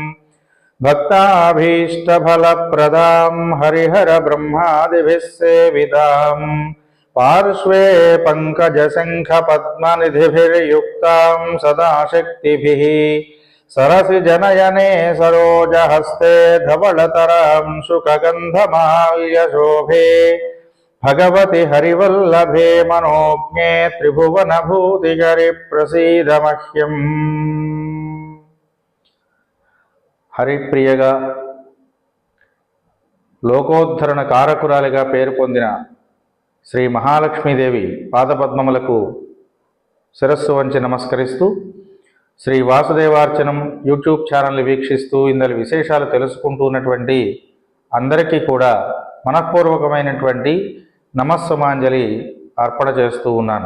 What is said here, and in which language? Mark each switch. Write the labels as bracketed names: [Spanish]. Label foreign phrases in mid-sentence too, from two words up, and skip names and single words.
[Sanskrit] भक्ताभीष्टफलप्रदां हरिहरब्रह्मादिभिः सेवितां पार्श्वे पंकजशंखपद्मनिधिभिर्युक्तां सदा शक्तिभिः सरसिजनयने सरोजहस्ते धवलतरां शुकगन्धमाल्यशोभे भगवति हरिवल्लभे मनोज्ञे त्रिभुवनभूतिकरि प्रसीद मह्यम्। [Telugu] హరిప్రియగా లోకోద్ధరణ కారకురాలిగా పేరు పొందిన శ్రీ మహాలక్ష్మీదేవి పాదపద్మములకు శిరస్సు వంచి నమస్కరిస్తూ శ్రీ వాసుదేవార్చనం యూట్యూబ్ ఛానల్ని వీక్షిస్తూ ఇందలి విశేషాలు తెలుసుకుంటూ ఉన్నటువంటి అందరికీ కూడా మనఃపూర్వకమైనటువంటి నమస్సుమాంజలి అర్పణ చేస్తూ ఉన్నాను.